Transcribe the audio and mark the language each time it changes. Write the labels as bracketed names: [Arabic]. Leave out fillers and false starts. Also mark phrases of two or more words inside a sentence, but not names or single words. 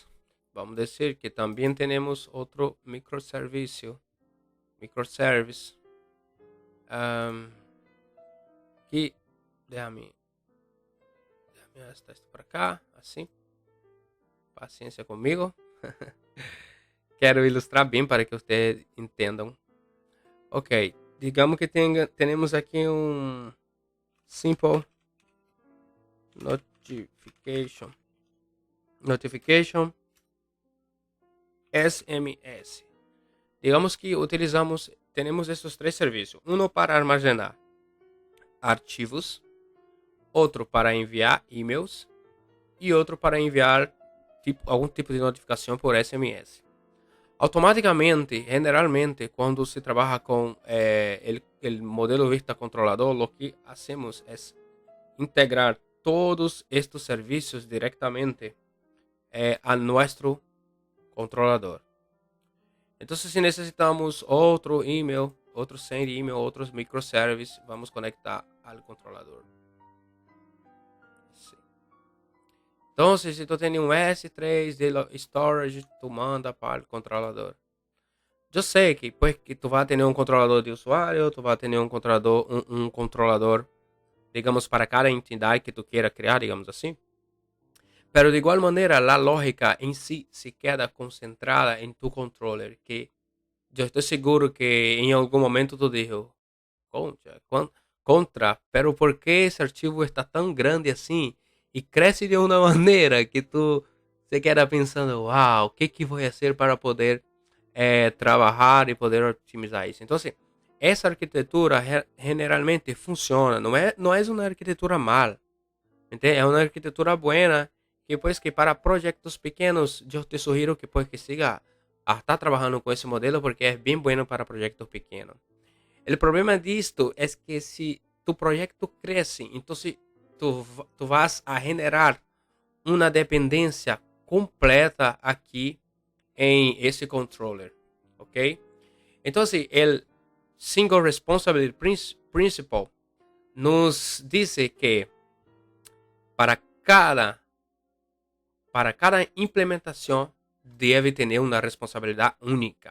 [Spanish] Vamos a decir que también tenemos otro microservice, que déjame hasta esto para acá, así, paciencia conmigo. [Portuguese] Quero ilustrar bem para que ustedes entendam. [Spanish] Ok, digamos que tenemos [Portuguese] aqui um [English] simple notification SMS. [Portuguese] Digamos que temos esses três serviços. Um para armazenar arquivos, outro para enviar e-mails e outro para enviar algum tipo de notificação por SMS. [Spanish] Automáticamente, generalmente, [Portuguese] quando se trabalha com o modelo vista controlador, o que hacemos é integrar todos estes serviços diretamente a nosso controlador. Então, se necessitamos outro email, outro [English] send email, [Portuguese] outros microservices, vamos conectar ao controlador. Então, se tu tem um S3 de storage, tu manda para o controlador. Eu sei que depois que tu vai ter um controlador de usuário, tu vai ter um controlador, digamos, para cada entidade que tu queira criar, digamos assim. Pero de igual maneira, a lógica em si [Spanish] se queda [Portuguese] concentrada em tu controller, que eu estou seguro que em algum momento [Spanish] tu dijo, concha, contra, pero por que [Portuguese] esse arquivo está tão grande assim e cresce de uma maneira que tu [Spanish] se queda [Portuguese] pensando, wow, o que vou fazer para poder trabalhar e poder otimizar isso? Então, assim, essa arquitetura generalmente funciona, não é uma arquitetura mal, entende? É uma arquitetura boa que [Spanish] pues que [Portuguese] para projetos pequenos eu te sugiro que [Spanish] pues que [Portuguese] siga a estar trabalhando com esse modelo porque é bem bueno para projetos pequenos. O problema disto é que se tu projeto cresce, então [Spanish] tu vas a generar [Portuguese] uma dependência completa aqui em esse controller, ok? Então, o [English] Single Responsibility Principle [Portuguese] nos diz que para cada implementação deve ter uma responsabilidade única.